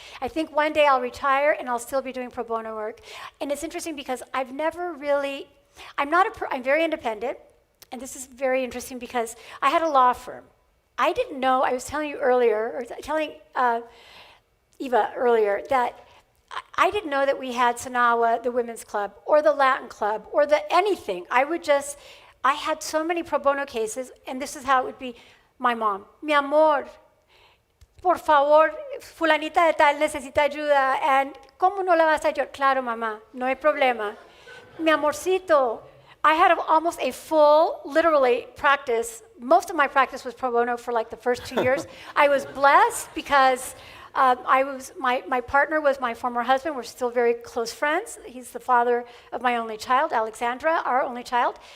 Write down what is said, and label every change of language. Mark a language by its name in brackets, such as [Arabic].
[English] I think one day I'll retire and I'll still be doing pro bono work. And it's interesting because I've never really, I'm very independent, and this is very interesting because I had a law firm. I didn't know, I was telling you earlier, or telling Eva earlier, that I didn't know that we had Sanawa, the women's club, or the Latin club, or anything. I had so many pro bono cases, and this is how it would be. My mom, [Spanish] mi amor, por favor, fulanita de tal necesita ayuda, [English] and [Spanish] ¿cómo no la vas a ayudar? Claro, mamá, no hay problema. Mi amorcito, [English] I had almost a full, literally, practice. Most of my practice was pro bono for like the first 2 years. I was blessed because my partner was my former husband. We're still very close friends. He's the father of my only child, Alexandra, our only child.